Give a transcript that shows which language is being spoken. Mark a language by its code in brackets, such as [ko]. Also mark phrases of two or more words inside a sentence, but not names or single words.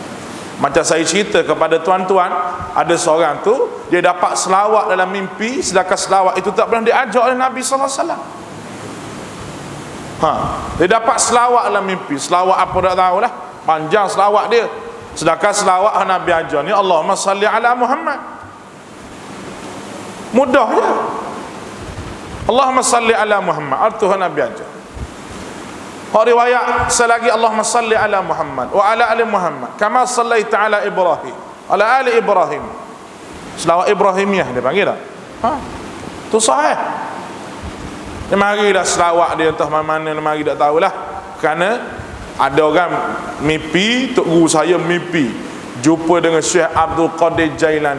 [ms] Macam saya cerita kepada tuan-tuan, ada seorang tu dia dapat selawat dalam mimpi, sedangkan selawat itu tak pernah diajar oleh Nabi [ar] صلى الله عليه وسلم. [ms] Dia dapat selawat dalam mimpi. Selawat apa tak tahulah, panjang selawat dia, sedangkan selawat Nabi ajar ni [ar] اللهم صل على محمد. [ms] Mudah je, [ar] اللهم صل على محمد, [ms] artu Nabi ajar. Hak riwayat selagi [ar] اللهم صل على محمد وعلى آل محمد كما صليت على إبراهيم على آل إبراهيم. [ms] Selawat Ibrahimiyah dia panggil tak? Tu sahih. Dia mari dah selawat dia, entah mana mari tak tahulah. Kerana ada orang mimpi, tok guru saya mimpi jumpa dengan Syekh Abdul Qadir Jailani.